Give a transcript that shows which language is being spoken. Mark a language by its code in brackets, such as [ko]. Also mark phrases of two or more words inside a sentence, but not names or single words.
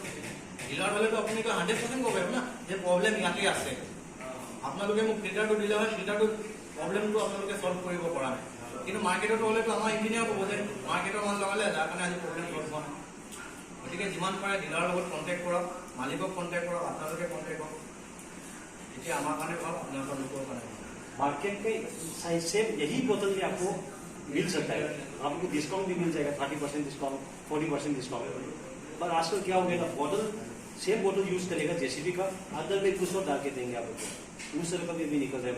[as] ডিলাৰ হ'লেতো আপুনি 100% ক'ব পাৰিব না যে প্ৰব্লেম ইয়াতে আছে, আপোনালোকে মোক ফিল্টাৰটো দিলে হয়, ফিল্টাৰটো প্ৰব্লেমটো আপোনালোকে সলভ কৰিব পৰা নাই। কিন্তু মাৰ্কেটত হ'লেতো আমাৰ ইঞ্জিনিয়াৰ ক'ব যে মাৰ্কেটৰ মাল লগালে, যাৰ কাৰণে আজি প্ৰব্লেম সলভ হোৱা নাই। গতিকে যিমান পাৰে ডিলাৰৰ লগত কণ্টেক্ট কৰক, মালিকক কণ্টেক্ট কৰক, আপোনালোকে কণ্টেক্ট কৰক, এতিয়া আমাৰ কাৰণে ভাল, আপোনালোকৰ লোকৰ কাৰণে। [hi] मार्केट के सेम यही बोतल भी आपको मिल सकता है, आपको डिस्काउंट भी मिल जाएगा, 30% डिस्काउंट, 40% डिस्काउंट। पर आजकल क्या हो गया, बोतल सेम बोतल यूज करेगा जेसीबी का, अंदर में कुछ और डाल के देंगे आपको, उस तरह का भी निकल जाएगा।